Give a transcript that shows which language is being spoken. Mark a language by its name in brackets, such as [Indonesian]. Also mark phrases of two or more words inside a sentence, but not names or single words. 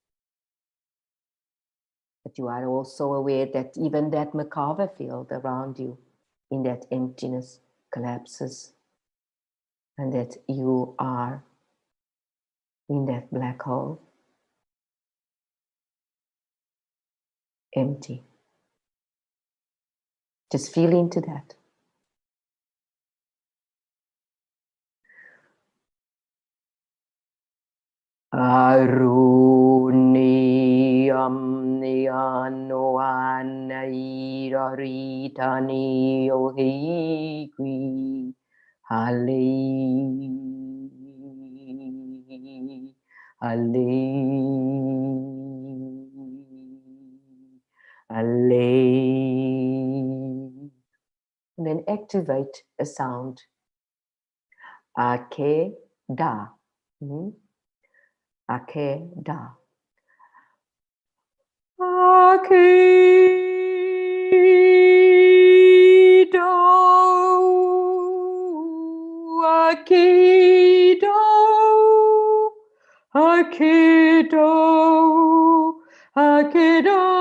[English] But you are also aware that even that Merkaba field around you, in that emptiness, collapses, and that you are in that black hole, empty. Just feel into that. Aruniyam niyano anairaritani yohikwi hale hale hale. And then activate a sound. Ake da. Ake da. Akido, Akido, Akido, Akido.